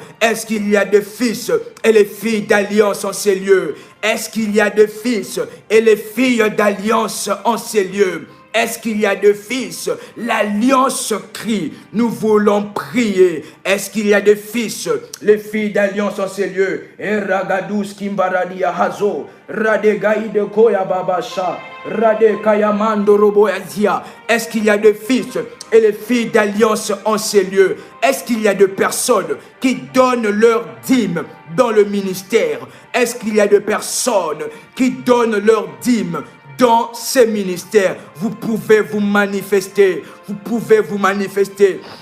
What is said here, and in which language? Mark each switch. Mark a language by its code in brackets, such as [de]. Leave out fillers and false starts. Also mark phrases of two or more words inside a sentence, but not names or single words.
[fr] Est-ce qu'il y a des fils et les filles d'alliance en ces lieux? Est-ce qu'il y a des fils et les filles d'alliance en ces lieux? Est-ce qu'il y a des fils? L'alliance crie. Nous voulons prier. Est-ce qu'il y a des fils? Les filles d'alliance en ces lieux. Eragadus kimbaradia hazo. Radegaide koya babasha. Radekayamando roboazia. Est-ce qu'il y a des fils et les filles d'alliance en ces lieux? Est-ce qu'il y a des personnes qui donnent leur dîme dans le ministère? Est-ce qu'il y a des personnes qui donnent leur dîme dans ces ministères? Vous pouvez vous manifester. Vous pouvez vous manifester.